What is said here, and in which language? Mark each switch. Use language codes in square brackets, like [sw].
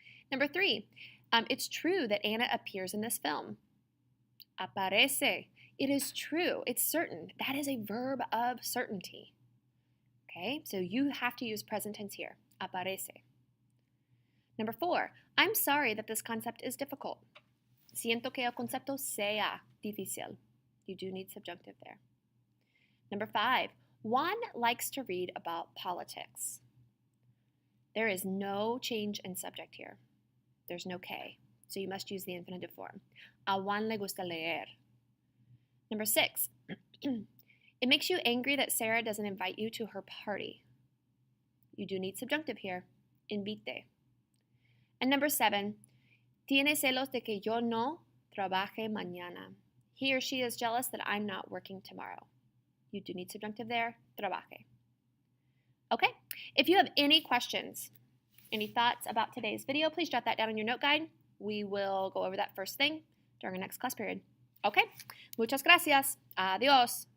[en] Number 3, it's true that Anna appears in this film. Aparece. It is true. It's certain. That is a verb of certainty. Okay, so you have to use present tense here. Aparece. Number 4, I'm sorry that this concept is difficult. [es] Siento que el concepto sea difícil. [en] You do need subjunctive there. Number 5, Juan likes to read about politics. There is no change in subject here. There's no que, so you must use the infinitive form. [es] A Juan le gusta leer. [en] Number 6, it makes you angry that Sarah doesn't invite you to her party. You do need subjunctive here. Invite. And number 7, [es] tiene celos de que yo no trabaje mañana. [en] He or she is jealous that I'm not working tomorrow. You do need subjunctive there, trabaje. Okay, if you have any questions, any thoughts about today's video, please jot that down in your note guide. We will go over that first thing during our next class period. Okay, [es] muchas gracias. Adiós.